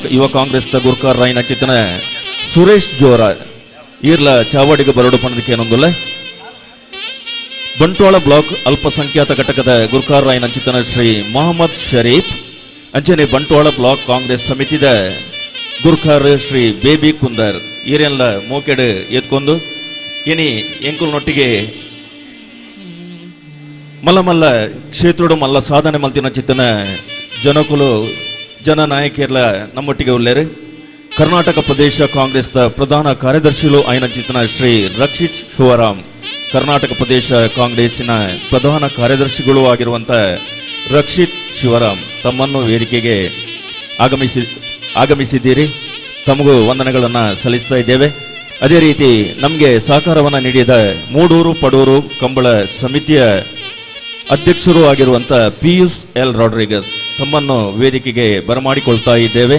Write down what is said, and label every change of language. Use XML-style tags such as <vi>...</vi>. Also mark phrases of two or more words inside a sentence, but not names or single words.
<tcy>ಯುವ ಕಾಂಗ್ರೆಸ್ ಗುರ್ಕಾರ್ ರಾಯ್ನ ಚಿತ್ತನ ಸುರೇಶ್ ಜೋರ ಈರ್ಲ ಚಾವಡಿಗೆ ಬರಡು ಪಣದಕ್ಕೆ ಏನೊಂದುಲ್ಲ ಬಂಟ್ವಾಳ ಬ್ಲಾಕ್ ಅಲ್ಪಸಂಖ್ಯಾತ ಘಟಕದ ಗುರ್ಕಾರ್ ರಾಯ್ನ ಚಿತ್ತನ ಶ್ರೀ ಮೊಹಮ್ಮದ್ ಶರೀಫ್ ಅಂಚನೆ ಬಂಟ್ವಾಳ ಬ್ಲಾಕ್ ಕಾಂಗ್ರೆಸ್ ಸಮಿತಿದ ಗುರ್ಖಾರ್ ಶ್ರೀ ಬೇಬಿ ಕುಂದರ್ ಈರೆಲ್ಲ ಮೋಕೆಡು ಎತ್ಕೊಂಡು ಇನಿ ಎಂಕುಲ್ನೊಟ್ಟಿಗೆ ಮಲ್ಲ ಕ್ಷೇತ್ರದ ಮಲ್ಲ ಸಾಧನೆ ಮಲ್ತಿನ ಚಿತ್ತನ ಜನಕುಲು ಜನನಾಯಕಿಯರ್ಲ ನಮ್ಮೊಟ್ಟಿಗೆ ಉಲ್ಲೇರು ಕರ್ನಾಟಕ ಪ್ರದೇಶ ಕಾಂಗ್ರೆಸ್ನ ಪ್ರಧಾನ ಕಾರ್ಯದರ್ಶಿಲು ಆಯ್ನ ಚಿತ್ತನ ಶ್ರೀ ರಕ್ಷಿತ್ ಶಿವರಾಮ್ ಕರ್ನಾಟಕ ಪ್ರದೇಶ ಕಾಂಗ್ರೆಸ್ಸಿನ</tcy> <kn>ಪ್ರಧಾನ ಕಾರ್ಯದರ್ಶಿಗಳು ಆಗಿರುವಂತ ರಕ್ಷಿತ್ ಶಿವರಾಮ್ ತಮ್ಮನ್ನು ವೇದಿಕೆಗೆ ಆಗಮಿಸಿದ್ದೀರಿ ತಮಗೂ ವಂದನೆಗಳನ್ನು ಸಲ್ಲಿಸ್ತಾ ಇದ್ದೇವೆ ಅದೇ ರೀತಿ ನಮಗೆ ಸಹಕಾರವನ್ನು ನೀಡಿದ ಮೂಡೂರು ಪಡೂರು ಕಂಬಳ ಸಮಿತಿಯ ಅಧ್ಯಕ್ಷರು ಆಗಿರುವಂತ ಪಿಯೂಸ್ ಎಲ್ ರಾಡ್ರಿಗಸ್ ತಮ್ಮನ್ನು ವೇದಿಕೆಗೆ ಬರಮಾಡಿಕೊಳ್ತಾ ಇದ್ದೇವೆ</kn>